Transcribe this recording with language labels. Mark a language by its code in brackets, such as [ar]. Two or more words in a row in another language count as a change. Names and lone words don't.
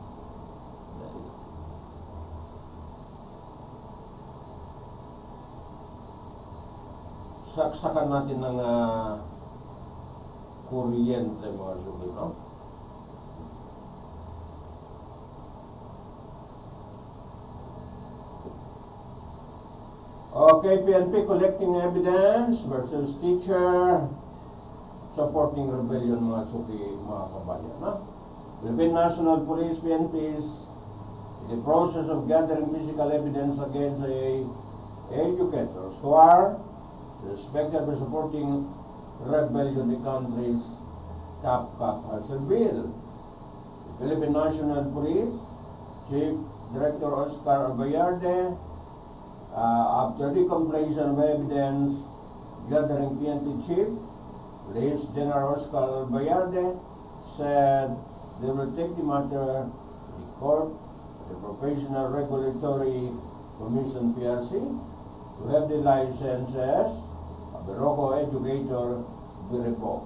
[tl] Saksakan natin ng kuryente mga suki, no? [en] Okay, PNP collecting evidence versus teacher supporting rebellion [tl] mga suki, mga kabayan, no? [en] Philippine National Police, PNP is in the process of gathering physical evidence against educators who are suspected of supporting rebellion in the country's top bill. The Philippine National Police Chief Director Oscar Bayarde, after the completion of evidence gathering, PNP Chief Police General Oscar Bayarde said they will take the matter to the court, the Professional Regulatory Commission PRC, to have the licenses of the local educator be revoked.